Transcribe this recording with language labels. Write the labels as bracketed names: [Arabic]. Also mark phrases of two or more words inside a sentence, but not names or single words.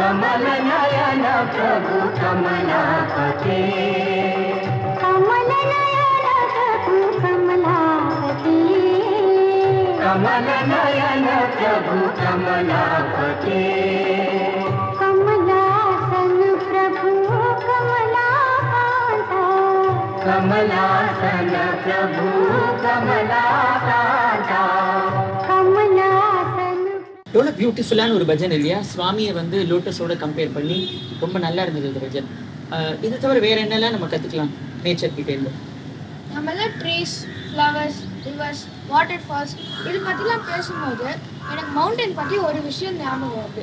[Sanskrit] कमल नयन प्रभु कमलापते कमल नयन प्रभु कमलापते कमल नयन प्रभु कमलापते कमलासन प्रभु कमलाकांता कमलासन प्रभु कमलाकांता कमलासन [Tamil] எவ்வளோ பியூட்டிஃபுல்லான ஒரு பஜன் இல்லையா? சுவாமியை வந்து லோட்டஸோட கம்பேர் பண்ணி ரொம்ப நல்லா இருந்தது இந்த பஜன். இது தவிர வேற என்னெல்லாம் நம்ம கற்றுக்கலாம் நேச்சர் கிட்டே இருந்து? நம்மளாம் [English] trees, flowers, rivers, water falls [Tamil] இது பற்றிலாம் பேசும்போது எனக்கு மவுண்டன் பற்றி ஒரு விஷயம் ஞாபகம் வருது.